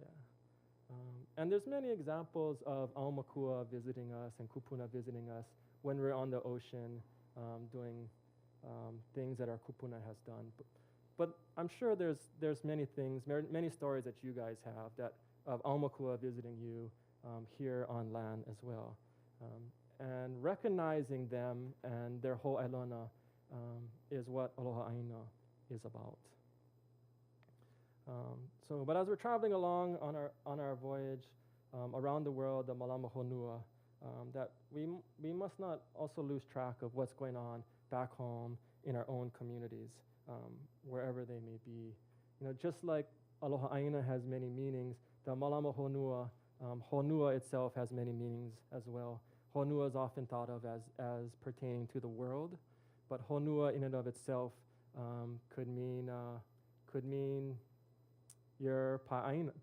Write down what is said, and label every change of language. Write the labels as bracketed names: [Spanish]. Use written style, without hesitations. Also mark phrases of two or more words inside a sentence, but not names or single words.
[English] And there's many examples of Aumakua visiting us and Kupuna visiting us when we're on the ocean doing things that our Kupuna has done. But I'm sure there's many things, many stories that you guys have of Aumakua visiting you here on land as well. And recognizing them and their ho'ailona is what [Hawaiian] Aloha ʻāina [English] is about. But as we're traveling along on our voyage around the world, the [Hawaiian] Mālama Honua, [English] that we must not also lose track of what's going on back home in our own communities, wherever they may be. Just like [Hawaiian] Aloha ʻāina [English] has many meanings, the [Hawaiian] Mālama Honua Honua [English] itself has many meanings as well. Honua is often thought of as pertaining to the world, but Honua in and of itself could mean your ʻāina.